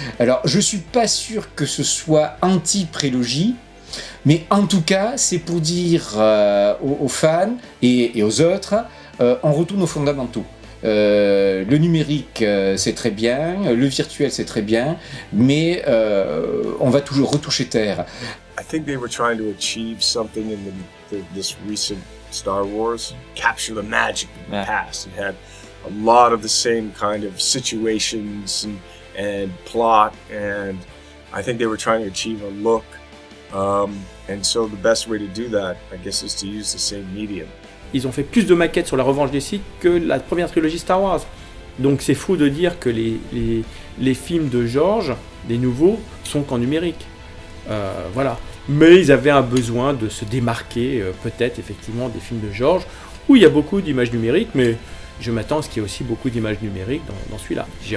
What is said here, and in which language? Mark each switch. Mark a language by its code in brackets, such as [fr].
[fr] Alors je suis pas sûr que ce soit anti-prélogie, mais en tout cas c'est pour dire aux fans et aux autres, on retourne aux fondamentaux. Le numérique c'est très bien, le virtuel c'est très bien, mais on va toujours retoucher terre. [en] I think they were trying to achieve something in this recent Star Wars, capture the magic of the past. It had a lot of the same kind of situations and plot, and I think they were trying to achieve a look. And so the best way to do that, I guess, is to use the same medium. [fr] Ils ont fait plus de maquettes sur la Revanche des Sith que la première trilogie Star Wars. Donc c'est faux de dire que les films de George, les nouveaux, sont qu'en numérique. Voilà. Mais ils avaient un besoin de se démarquer, peut-être effectivement des films de George, où il y a beaucoup d'images numériques, mais je m'attends à ce qu'il y ait aussi beaucoup d'images numériques dans celui-là. J.J.